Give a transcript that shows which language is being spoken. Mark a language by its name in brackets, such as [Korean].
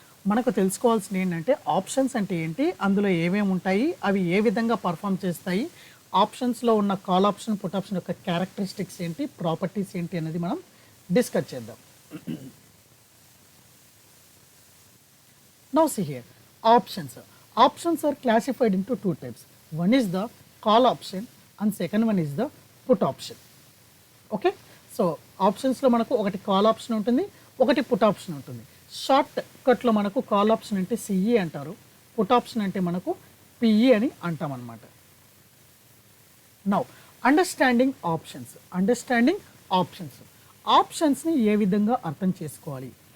[Telugu] మనకు తెలుసుకోవాల్సింది ఏంటంటే ఆప్షన్స్ అంటే ఏంటి, అందులో ఏమేమి ఉంటాయి, అవి ఏ విధంగా పర్ఫామ్ చేస్తాయి, ఆప్షన్స్లో ఉన్న కాల్ ఆప్షన్, పుట్ ఆప్షన్ యొక్క క్యారెక్టరిస్టిక్స్ ఏంటి, ప్రాపర్టీస్ ఏంటి అనేది మనం డిస్కస్ చేద్దాం. [English] Now see here options. Options are classified into 2 types. One is the call option and second one is the put option. [Telugu] Okay, so ఆప్షన్స్లో మనకు ఒకటి కాల్ ఆప్షన్ ఉంటుంది, ఒకటి పుట్ ఆప్షన్ ఉంటుంది. షార్ట్ కట్లో మనకు కాల్ ఆప్షన్ అంటే సిఈ అంటారు, పుట్ ఆప్షన్ అంటే మనకు పిఈ అని అంటాం అన్నమాట. [English] Now understanding options. Understanding options, [Telugu] ఆప్షన్స్ని ఏ విధంగా అర్థం చేసుకోవాలి?